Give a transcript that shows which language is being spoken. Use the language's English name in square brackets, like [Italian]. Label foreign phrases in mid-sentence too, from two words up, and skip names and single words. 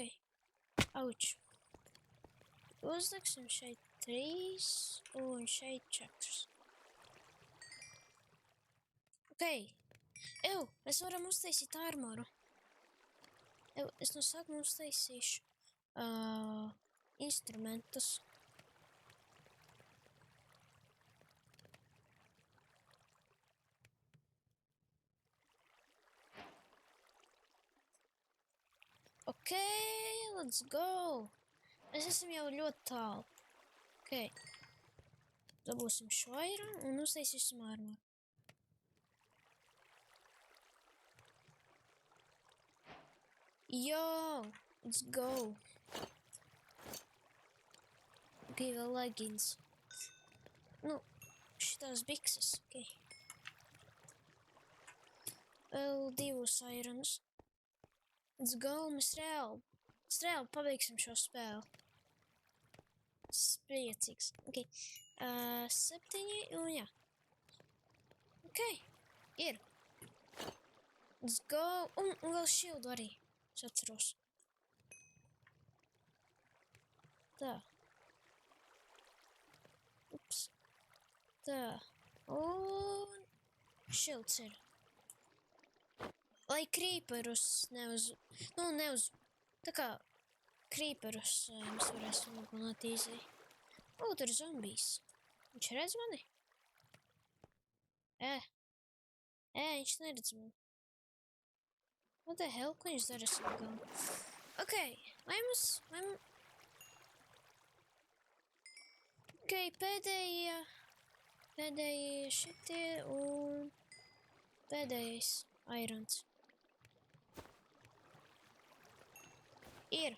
[Latvian] Auč. Uzliksim šeit 3 un šeit 4. Ok. Mēs varam uztaisīt armoru. Es no sākuma uztaisīšu instrumentus. [English] Ok, let's go! [Latvian] Mēs esam jau ļoti tālu. Ok. Dabūsim šo ironu un uztaisīsim armoru. [English] Yo! Let's go! [Latvian] Ok, vēl leggings. Šitās bikses. Ok. Vēl 2 ironus. [English] Let's go! [Latvian] Mēs reāli pabeigsim šo spēli. Priecīgs. Ok. 7 un jā. Ok. Ir. [English] Let's go! [Latvian] Un vēl šildu arī. Es atceros. Tā. Ups. Tā. Un šilds ir. Lai creeperus tā kā creeperus mēs varēsim nogalināt easy. Tur ir zombijs. Viņš redz mani? Viņš neredz mani. [English] What the hell? [Latvian] Ko viņš dara savu galvu? Ok, vai mums... Ok, pēdējie šitie un pēdējais irons. Ir.